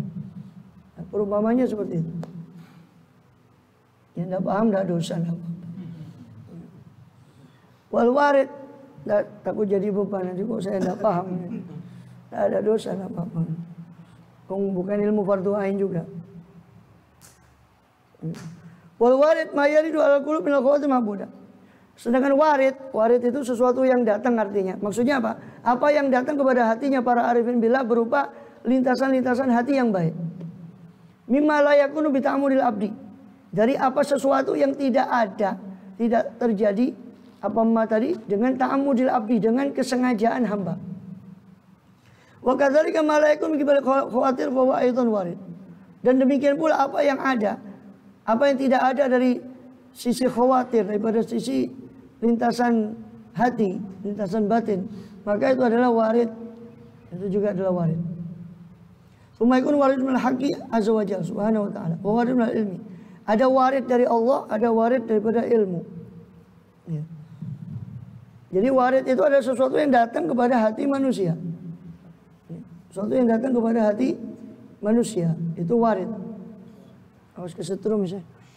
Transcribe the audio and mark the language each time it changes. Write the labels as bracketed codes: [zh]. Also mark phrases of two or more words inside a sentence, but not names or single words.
[id] Nah, perumpamannya seperti itu. Yang tidak paham tidak dosa, tidak apa-apa. [ar] والوارد, [id] takut jadi beban nanti kok saya tidak paham. Tidak ada dosa, tidak apa-apa. Bukan ilmu [ar] فرض عين [id] juga. [ar] والوارد ما يرد على القلوب من الخواطر المحمودة. [id] Sedangkan warid itu sesuatu yang datang artinya. Maksudnya apa? Apa yang datang kepada hatinya para [ar] عارفين بالله [id] berupa lintasan-lintasan hati yang baik. [ar] مما لا يكون بتعمد العبد. [id] Dari apa sesuatu yang tidak ada, tidak terjadi apa tadi dengan [ar] تعمد العبد, [id] dengan kesengajaan hamba. [ar] وكذلك ما لا يكون بخواطر فهو أيضا وارد. [id] Dan demikian pula apa yang ada, apa yang tidak ada dari sisi khawatir, daripada sisi lintasan hati, lintasan batin, maka itu adalah warid. Itu juga adalah warid. [ar] ثم يكون وارد من الحق عز وجل سبحانه وتعالى. ووارد من العلم. [id] Ada warid dari Allah, ada warid daripada ilmu. Ya. Jadi warid itu adalah sesuatu yang datang kepada hati manusia. Ya. Sesuatu yang datang kepada hati manusia. Itu warid. Awas kesetrum misalnya.